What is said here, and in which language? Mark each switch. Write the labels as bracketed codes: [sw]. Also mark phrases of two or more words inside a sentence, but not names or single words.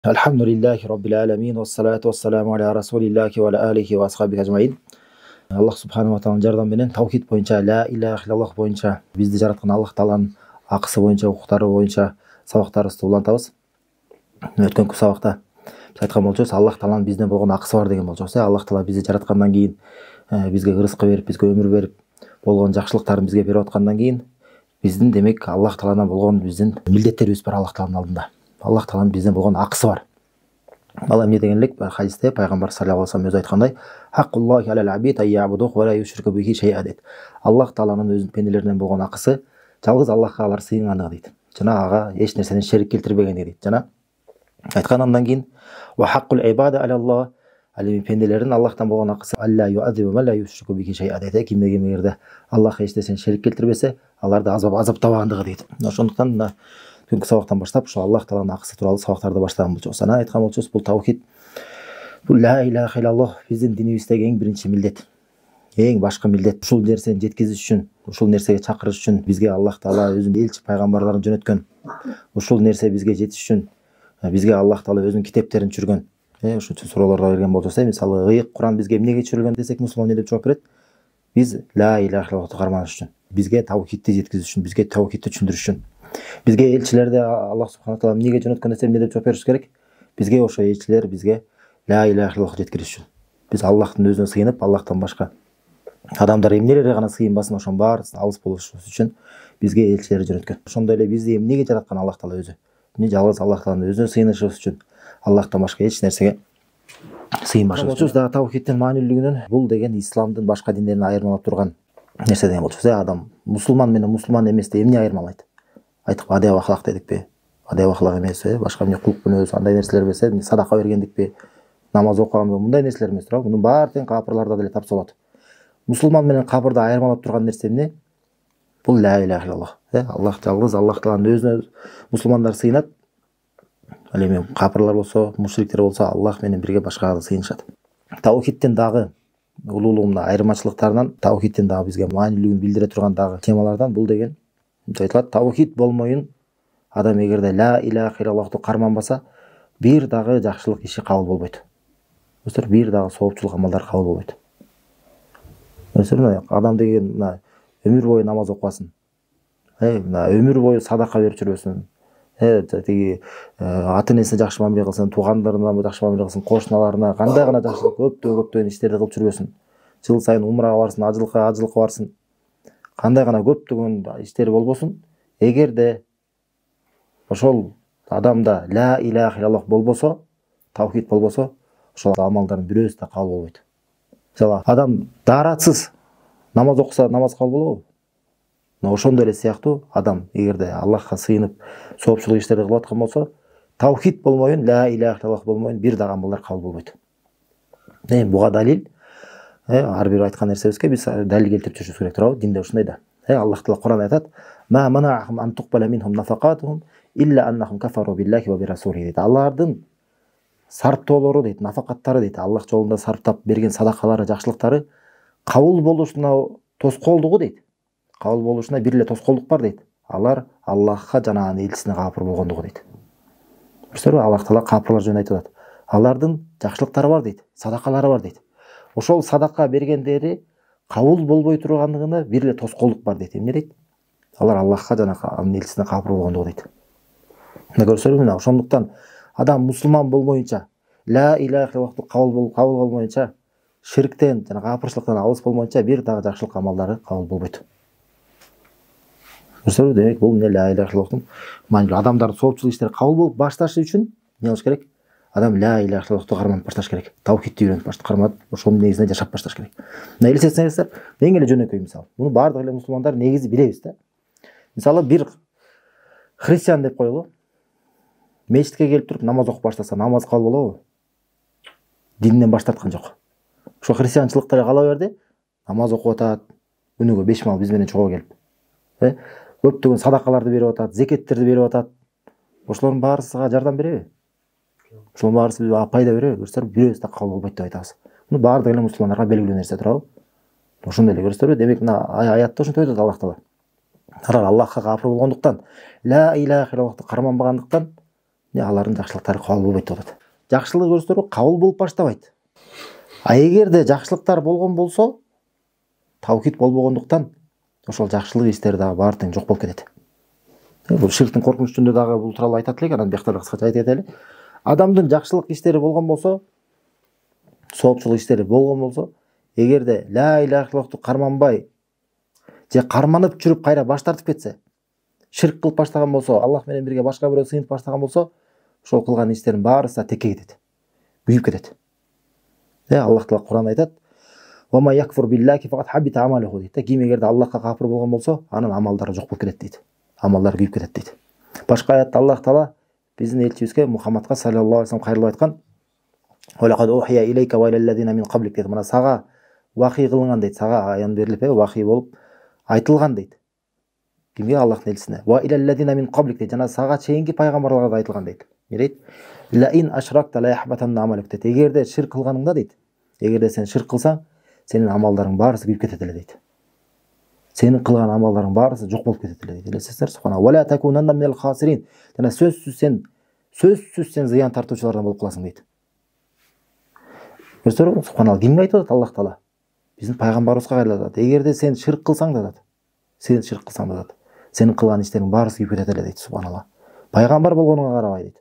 [ar] الحمد لله رب العالمين والصلاة والسلام على رسول الله وعلى آله وأصحابه أجمعين. الله سبحانه وتعالى [ky] жардам менен тавхид боюнча [ar] لا إله إلا الله [ky] боюнча бизди жараткан Аллах тааланын акысы боюнча, укуктары боюнча сабактарыбызды улантабыз. Өткөнкү сабакта биз айткан болчубуз, Аллах тааланын бизден болгон акысы бар деген болчубуз. Аллах таала бизди жараткандан кийин бизге рызкы берип, бизге өмүр берип, болгон жакшылыктарын бизге берип аткандан кийин биздин демек Аллах тааладан болгон биздин милдеттерибиз бар Аллах тааланын алдында. Аллах тааланын бизден болгон акысы бар. Ал эмне дегенлик? Хадисте пайгамбар [ar] صلى الله عليه وسلم [ky] өзү айткандай, [ar] حق الله على العبيد أن يعبدوه ولا يشركوا به شيئا [ky] дейт. Аллах тааланын өзүнүн пенделеринен болгон акысы жалгыз Аллахка алар сыйынгандыгы дейт. Жана ага эч нерсени шерик келтирбегендиги дейт. Жана айткандан кийин [ar] وحق العباد على الله, [ky] ал эми пенделердин Аллахтан болгон акысы [ar] ألا يعذب ولا يشرك به شيئا [ky] дейт. Кимге эгерде Аллах эч нерсени шерик келтирбесе, аларды азаптабагандыгы дейт. Ошондуктан түнкү сабактан баштап ушул Аллах тааланын акысы тууралуу сабактарды баштаган болчубуз. Анан айткан болчубуз, бул тавхид, бул [ar] لا إله إلا الله [ky] биздин динибиздеги эң биринчи милдет. Эң башкы милдет. Ушул нерсени жеткизиш үчүн, ушул нерсеге чакырыш үчүн бизге Аллах таала өзүнүн элчи пайгамбарларын жөнөткөн. Ушул нерсе бизге жетиш үчүн бизге Аллах таала өзүнүн китептерин түшүргөн. Ушул суроолорго берген болсо, мисалы, ыйык Куран бизге эмнеге түшүрүлгөн десек, мусулман эмне деп жооп берет? Биз [ar] لا إله إلا الله [ky] карманыш үчүн, бизге тавхидти жеткизиш үчүн, бизге тавхидти түшүндүрүш үчүн. Бизге элчилерди Аллах [ar] سبحانه وتعالى [ky] эмнеге жөнөткөн десе, эмне деп жооп бериш керек? Бизге ошо элчилер бизге [ar] لا إله إلا الله [ky] жеткириш үчүн. Биз Аллахтын өзүнө сыйынып, Аллахтан башка адамдар эмнелерге гана сыйынбасын, ошонун баарысынан алыс болушубуз үчүн бизге элчилер жөнөткөн. Ошондой эле бизди эмнеге жараткан Аллах таала өзү? Жалгыз Аллах тааланын өзүнө сыйынышыбыз үчүн, Аллахтан башка эч нерсеге сыйынбашыбыз үчүн. Дагы тавхидтин маанилүүлүгүнөн бул деген исламдын башка диндерин айырмалап турган нерсе деген болчубуз. Адам мусулман менен мусулман эмести эмне айырмалайт? Айттык, адеп ахлак дедикпи? Адеп ахлак эмес, башка эмне кулук менен андай нерселер эмес, садака бергендикпи, намаз окуганбы, мындай нерселер эмес туурабы? Мунун баары тең капырларда деле тапса болот. Мусулман менен капырды айырмалап турган нерсе эмне? Бул [ar] لا إله إلا الله. [ky] Аллах жалгыз Аллах тааланын өзүнө мусулмандар сыйынат. Ал эми капырлар болсо, мушриктер болсо Аллах менен бирге башкага сыйынышат. Тавхидтин дагы улуулугунда айырмачылыктарынан, тавхидтин дагы бизге маанилүүлүгүн билдире турган дагы темалардан бул деген айтылат. Тавхид болмойын адам эгерде [ar] لا إله إلا الله [ky] карманбаса, бир дагы жакшылык иши кабыл болбойт. Бир дагы соопчулук амалдар кабыл болбойт. Адам деген өмүр бою намаз окубасын, өмүр бою садака берип жүрбөсүн, тиги ата энесине жакшы мамиле кылсын, туугандарына жакшы мамиле кылсын, кошуналарына кандай гана жакшылык көптөгөн иштерди кылып жүрбөсүн. Жыл сайын умрага барсын, ажылыкка барсын. Кандай гана көптөгөн иштери болбосун, эгерде ошол адамда [ar] لا إله إلا الله [ky] болбосо, тавхид болбосо, ошол амалдардын бирөөсү да кабыл болбойт. Мисалы, адам дааратсыз намаз окуса, намаз кабыл болобу? Ошондой эле сыяктуу адам эгерде Аллахка сыйынып соопчулук иштерди кылып аткан болсо, тавхид болмойын, [ar] لا إله إلا الله [ky] болмойын бир дагы амалдар кабыл болбойт. Буга далил ар бир айткан нерсебизге биз далил келтирип жүрүшүбүз керек туурабы? Динде ушундай да. Аллах таала Куран айтат: [ar] "وما منعهم أن تقبل منهم نفقاتهم إلا أنهم كفروا بالله وبرسوله" [ky] дейт. Алардын сарптоолору дейт, нафакаттары дейт, Аллах жолунда сарптап берген садакалары, жакшылыктары кабыл болушуна тоскоолдугу дейт. Кабыл болушуна бир эле тоскоолдук бар дейт. Алар Аллахка жана анын элчисине капыр болгондугу дейт. Көрсөңүздөр, Аллах таала капырлар жөнүндө айтып атат. Алардын жакшылыктары бар дейт, садакалары бар дейт. Ошол садака бергендери кабыл болбой тургандыгына бир эле тоскоолдук бар дейт. Эмне дейт? Алар Аллахка жана анын элчисине капыр болгондугу дейт. Көрсөңүздөр, ошондуктан адам мусулман болмоюнча, [ar] لا إله إلا الله [ky] кабыл болмоюнча, ширктен жана капырчылыктан алыс болмоюнча бир дагы жакшылык амалдары кабыл болбойт. Көрсөңүздөр, демек бул [ar] لا إله إلا الله [ky] маанилүү. Адамдардын соопчулук иштери кабыл болуп башташы үчүн эмне кылыш керек? Адам [ar] لا إله إلا الله [ky] карманып башташ керек. Тавхидти үйрөнүп карманып, ошонун негизинде жашап башташ керек. Элестетсеңиздер, эң эле жөнөкөй мисал. Муну баардык эле мусулмандар негизи билебиз да. Мисалы, бир христиан деп коелу. Мечитке келип туруп намаз окуп баштаса, намаз кабыл болобу? Динден баш тарткан жок. Ошо христианчылыкта кала берди, намаз окуп атат, күнүгө 5 мал биз менен чогуу келип. Көптөгөн садакаларды берип атат, зекеттерди берип атат. Ошолордун баарысыга жардам береби? Ошонун баарысы бизге пайда береби? Көрсөңүздөр, бирөөсү да кабыл болбойт деп айтабыз. Муну баардык эле мусулмандарга белгилүү нерсе туурабы? Ошондой эле көрсөңүздөр, демек мына аятта ошентип айтат Аллах таала. Алар Аллахка капыр болгондуктан, [ar] لا إله إلا الله [ky] карманбагандыктан алардын жакшылыктары кабыл болбойт деп атат. Жакшылык көрсөтөр кабыл болуп баштабайт. А эгерде жакшылыктар болгон болсо, таухид болбогондуктан ошол жакшылык иштери дагы баары тең жок болуп кетет. Бул ширктин коркунучунда дагы бул тууралуу айтат элек, анан бияктан кыскача айтып кетели. Адамдын жакшылык иштери болгон болсо, соопчулук иштери болгон болсо, эгерде [ar] لا إله إلا الله [ky] карманбай же карманып жүрүп кайра баш тартып кетсе, ширк кылып баштаган болсо, Аллах менен бирге башка бирөө сыйынып баштаган болсо, ошол кылган иштерин баарысы да текке кетет, күйүп кетет. Аллах Таала Кур'анда айтат: [ar] "ومن يكفر بالله فقد حبط عمله" дейт. [ky] Ким эгерде Аллахка кафир болгон болсо, анын амалдары жок болуп кетет дейт. Амалдары күйүп кетет дейт. Башка аятта Аллах Таала биздин элчибизге Мухаммадка [ar] صلى الله عليه وسلم [ky] кайрылып айткан: [ar] "ولقد أوحي إليك وإلى الذين من قبلك" дейт. [ky] Мына сага вахий кылынган дейт, сага аян берилип, вахий болуп айтылган дейт. Кимге? Аллахтын элчисине. [ar] "وإلى الذين من قبلك" дейт. [ky] Жана сага чейинки пайгамбарларга да айтылган дейт. Не дейт? [ar] "لئن أشركت ليحبطن عملك" дейт. [ky] Эгерде ширк кылганыңда дейт, эгерде сен ширк кылсаң, сенин амалдарың баарысы күйүп кетет эле дейт. Сенин кылган амалдарың баарысы жок болуп кетет эле дейт. Элестесиңер, субханалла. [ar] "ولتكونن من الخاسرين" [ky] жана сөзсүз сен зыян тартуучулардан болуп каласың дейт. Көрсөңөр, субханалла, кимге айтып атат Аллах Таала? Биздин пайгамбарыбызга кайрылып атат. Эгерде сен ширк кылсаң да атат. Сен ширк кылсаң да атат. Сенин кылган иштериң баарысы күйүп кетет эле дейт, субханалла. Пайгамбар болгонуңа карабай дейт.